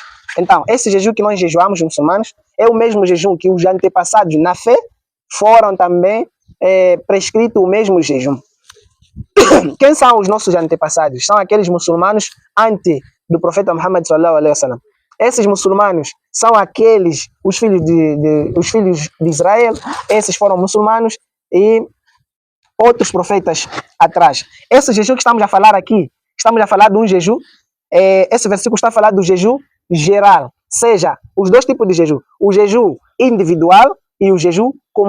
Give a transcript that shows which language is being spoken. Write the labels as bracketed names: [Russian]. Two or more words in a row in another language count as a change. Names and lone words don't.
[Portuguese] Então, esse jejum que nós jejuamos, muçulmanos, é o mesmo jejum que os antepassados na fé foram também prescrito o mesmo jejum. Quem são os nossos antepassados? São aqueles muçulmanos antes do profeta Muhammad [Arabic] صلى الله عليه وسلم. [Portuguese] Esses muçulmanos são aqueles, os filhos de Israel, esses foram muçulmanos e outros profetas atrás. Esse jejum que estamos a falar aqui, estamos a falar de um jejum, esse versículo está a falar do jejum geral, seja, os dois tipos de jejum, o jejum individual e o jejum comum.